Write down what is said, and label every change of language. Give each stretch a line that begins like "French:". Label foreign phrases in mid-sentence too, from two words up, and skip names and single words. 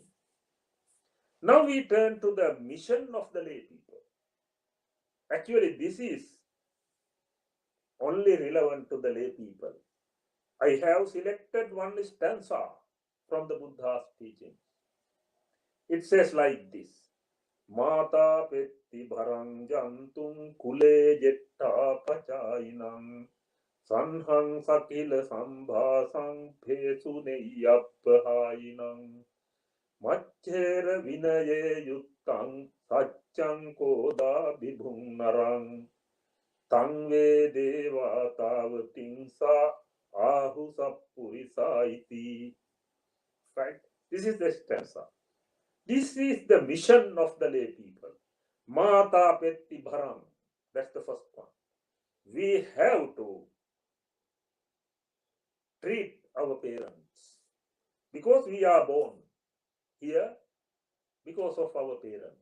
English: Now we turn to the mission of the lay people. Actually, this is only relevant to the lay people. I have selected one stanza from the Buddha's teaching. It says like this:
Pali: Mata petti bharang jantung kule jetta pachainam sanhang sakila sambhasang pesu neyappahainam Macchera vinaye yuttang saccang koda vibhung narang tang ve deva tavating sa Sadhu Sappurisa iti.
English: Right? This is the stanza. This is the mission of the lay people.
Pali: Mata Petti Bharam.
English: That's the first one. We have to treat our parents because we are born here because of our parents.